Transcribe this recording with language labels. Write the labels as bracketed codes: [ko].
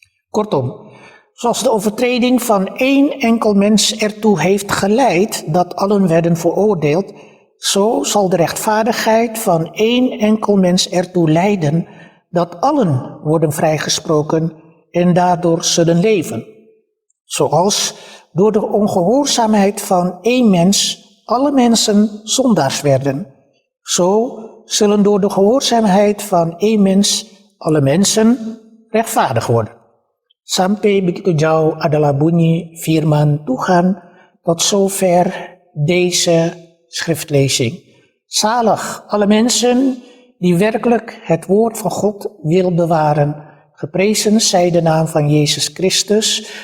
[nl] Kortom, zoals de overtreding van één enkel mens ertoe heeft geleid dat allen werden veroordeeld, zo zal de rechtvaardigheid van één enkel mens ertoe leiden dat allen worden vrijgesproken en daardoor zullen leven. Zoals door de ongehoorzaamheid van één mens alle mensen zondaars werden, zo zullen door de gehoorzaamheid van één mens alle mensen rechtvaardig worden. [id] Sampai begitu jauh adalah bunyi firman Tuhan. [nl] Tot zover deze schriftlezing. Zalig alle mensen die werkelijk het woord van God wil bewaren. Geprezen zij de naam van Yesus Kristus.